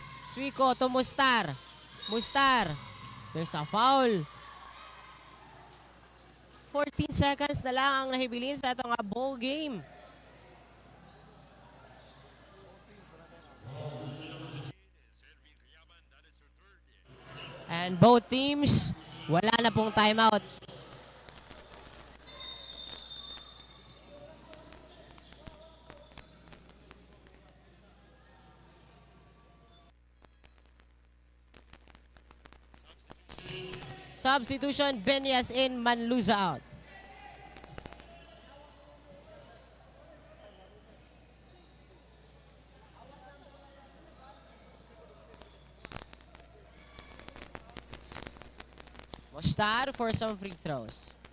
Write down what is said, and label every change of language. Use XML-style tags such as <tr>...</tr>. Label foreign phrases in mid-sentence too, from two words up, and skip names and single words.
<en>Suico to Mustar. Mustar. There's a foul.</en> <ceb>14 seconds na lang ang nahibilin sa itong</ceb> <en>ball game. And both teams,</en> <ceb>wala na pong timeout.</ceb> <en>Substitution, Benyas in, Manluza out. Mustar for some free throws.</en>